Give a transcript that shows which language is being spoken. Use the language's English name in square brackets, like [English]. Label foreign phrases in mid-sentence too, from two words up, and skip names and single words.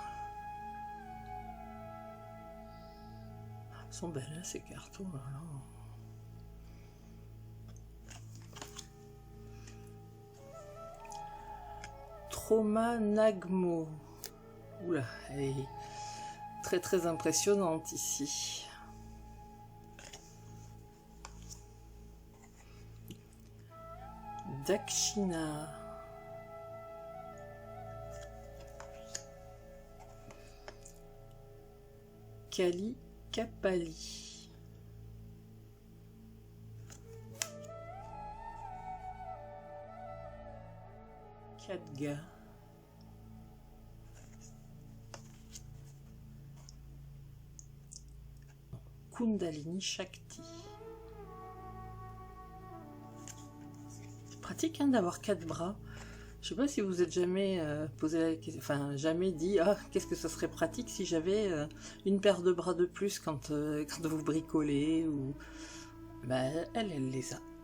[French] Elles sont belles hein, ces cartes. Oh là là. Trauma Nagmo. Oula, elle est très très impressionnante ici. Dakshina. Kali Kapali. Khadga. Kundalini Shakti. C'est pratique hein, d'avoir 4 bras. Je sais pas si vous êtes jamais posé la question, enfin jamais dit ah qu'est-ce que ça serait pratique si j'avais une paire de bras de plus quand vous bricolez ou ben elle les a.